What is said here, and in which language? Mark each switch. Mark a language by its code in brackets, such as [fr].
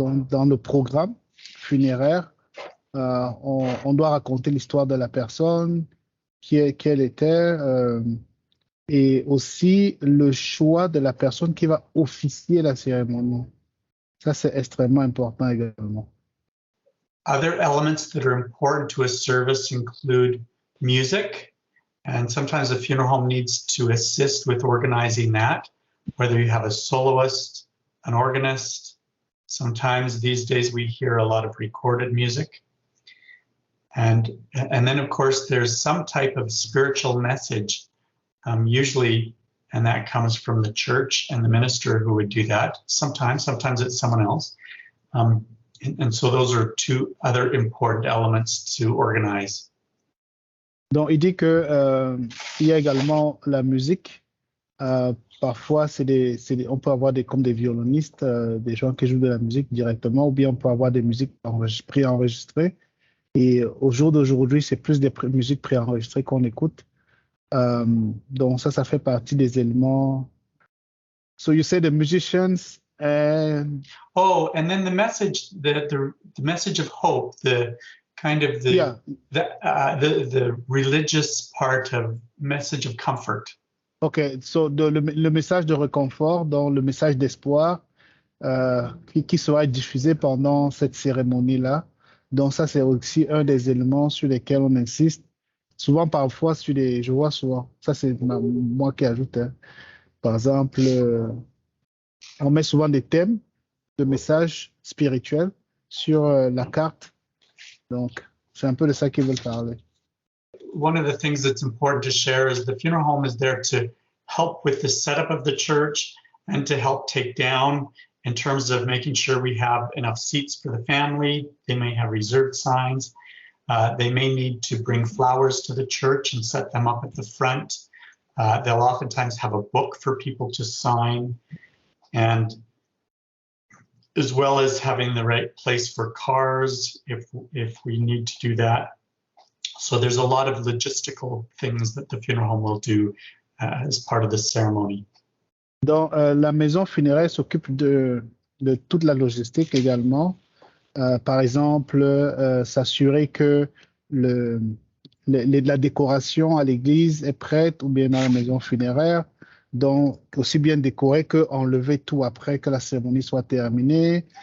[fr] Donc, dans le programme funéraire, on doit raconter l'histoire de la personne, qu'elle était, et aussi le choix de la personne qui va officier la cérémonie. Ça, c'est extrêmement important également. [en] Other elements that are important to a service include music, and sometimes a funeral home needs to assist with organizing that, whether you have a soloist, an organist. Sometimes these days we hear a lot of recorded music. And then, of course, there's some type of spiritual message, usually, and that comes from the church and the minister who would do that. Sometimes it's someone else. And so those are two other important elements to organize. [fr] Donc, il dit que il y a également la musique. Parfois, on peut avoir comme des violonistes, des gens qui jouent de la musique directement, ou bien on peut avoir des musiques préenregistrées. Et au jour d'aujourd'hui, c'est plus des musiques préenregistrées qu'on écoute. Donc ça fait partie des éléments. [en] So you say the musicians and... Oh, and then the message, the message of hope, the kind of the religious part of message of comfort. OK, so [fr] le message de réconfort, donc le message d'espoir qui sera diffusé pendant cette cérémonie-là. Donc ça, c'est aussi un des éléments sur lesquels on insiste. Souvent, parfois, je vois souvent, ça c'est moi qui ajoute, hein. Par exemple, on met souvent des thèmes de messages spirituels sur la carte. Donc, c'est un peu de ça qu'ils veulent parler. [en] One of the things that's important to share is the funeral home is there to help with the setup of the church and to help take down in terms of making sure we have enough seats for the family. They may have reserved signs. They may need to bring flowers to the church and set them up at the front. They'll oftentimes have a book for people to sign, and as well as having the right place for cars if we need to do that. So there's a lot of logistical things that the funeral home will do as part of the ceremony. [fr] Donc, la maison funéraire s'occupe de toute la logistique également. Par exemple, s'assurer que la décoration à l'église est prête ou bien dans la maison funéraire. Donc, aussi bien décorer qu'enlever tout après que la cérémonie soit terminée.